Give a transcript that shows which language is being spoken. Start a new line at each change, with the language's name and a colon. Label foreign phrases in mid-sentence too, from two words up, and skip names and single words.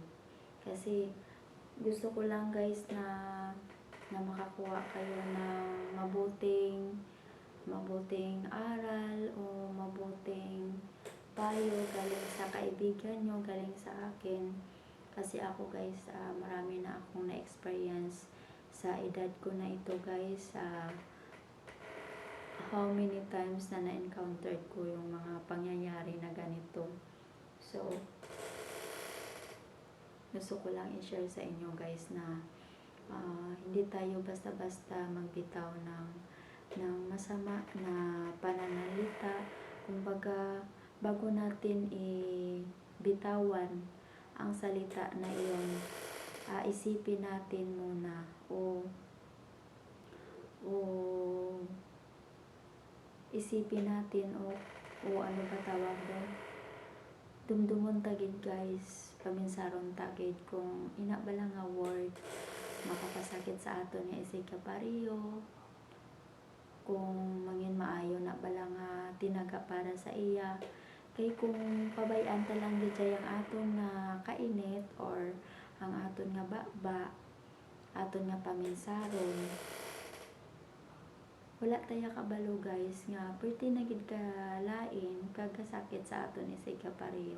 Filipino: Kasi gusto ko lang guys na makakuha kayo ng mabuting aral o mabuting payo galing sa kaibigan nyo, galing sa akin. Kasi ako guys, marami na akong na-experience sa edad ko na ito guys.
English: How many times
Filipino: na na-encountered ko yung mga pangyayari na ganito. So, gusto ko lang i-share sa inyo guys na hindi tayo basta-basta magbitaw ng masama na pananalita. Kumbaga, bago natin ibitawan ang salita na iyon, isipin natin muna o isipin natin o ano ba tawag doon,
Hiligaynon: dumdumon tagid guys, paminsaron tagid kung ina bala nga word makapasakit sa ato niya isig kapariyo, kung mangin maayo na bala nga tinaga para sa iya. Kay kung pabayan ta lang gid ang aton nga kainit or ang aton nga baba, aton nga paminsaron, wala taya kabalo guys nga perti na gid ka lain kagasakit sa aton isig kapareho.